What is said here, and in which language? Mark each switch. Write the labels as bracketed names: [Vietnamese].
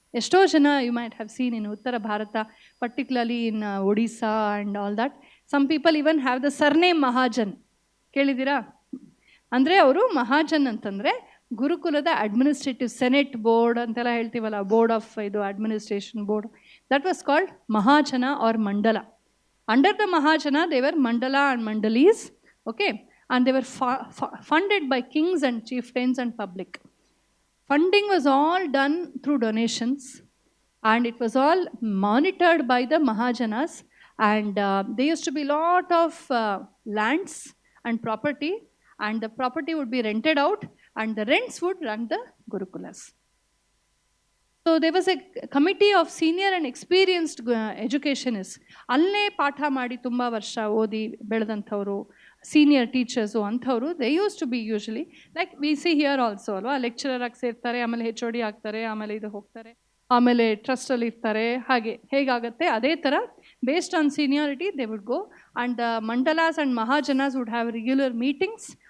[Kannada] ಎಷ್ಟೋ ಜನ [English] You might have seen in Uttara Bharata, particularly in Odisha and all that, some people even have the surname Mahajan. [Kannada] ಕೇಳಿದ್ದೀರಾ? ಅಂದರೆ ಅವರು ಮಹಾಜನ್ ಅಂತಂದರೆ ಗುರುಕುಲದ [English] administrative senate board [Kannada] ಅಂತೆಲ್ಲ ಹೇಳ್ತೀವಲ್ಲ, [English] Board of ಇದು administration board, that was called Mahajana or mandala. Under the Mahajana, they were mandala and mandalis, okay, and they were funded by kings and chieftains and public. Funding was all done through donations, and it was all monitored by the Mahajanas, and there used to be a lot of lands and property, and the property would be rented out, and the rents would run the Gurukulas. So there was a committee of senior and experienced educationists. [Kannada] ಅಲ್ಲೇ ಪಾಠ ಮಾಡಿ ತುಂಬ ವರ್ಷ ಓದಿ ಬೆಳೆದಂಥವ್ರು, senior teachers ಅಂಥವ್ರು, [English] they use to be usually like we see here also [Kannada] ಅಲ್ವಾ. Lecturer ಆಗಿ ಸೇರ್ತಾರೆ, ಆಮೇಲೆ HOD ಆಗ್ತಾರೆ, ಆಮೇಲೆ ಇದು ಹೋಗ್ತಾರೆ, ಆಮೇಲೆ ಟ್ರಸ್ಟಲ್ಲಿ ಇರ್ತಾರೆ. ಹಾಗೆ ಹೇಗಾಗುತ್ತೆ ಅದೇ ಥರ [English] Based on seniority they would go, and the mandalas and Mahajanas would have regular meetings.